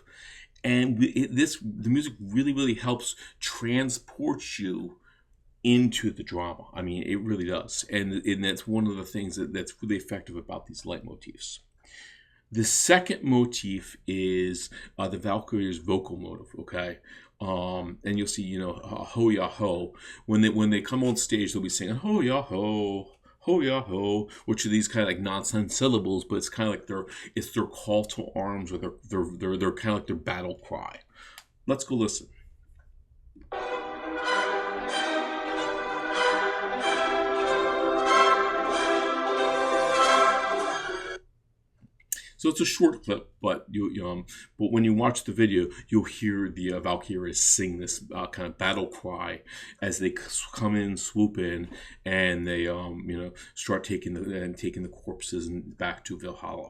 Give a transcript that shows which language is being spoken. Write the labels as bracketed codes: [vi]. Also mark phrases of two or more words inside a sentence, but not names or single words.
[en] And the music really, really helps transport you into the drama. I mean, it really does. And that's one of the things that's really effective about these leitmotifs. The second motif is the Valkyrie's vocal motive, okay? And you'll see, ho ya ho. When they come on stage, they'll be singing ho ya ho, ho ya ho, which are these kind of like nonsense syllables, but it's kind of like their call to arms, or they're kind of like their battle cry. Let's go listen. So it's a short clip, but but when you watch the video, you'll hear the Valkyries sing this kind of battle cry as they come in, swoop in, and they start taking the corpses back to Valhalla.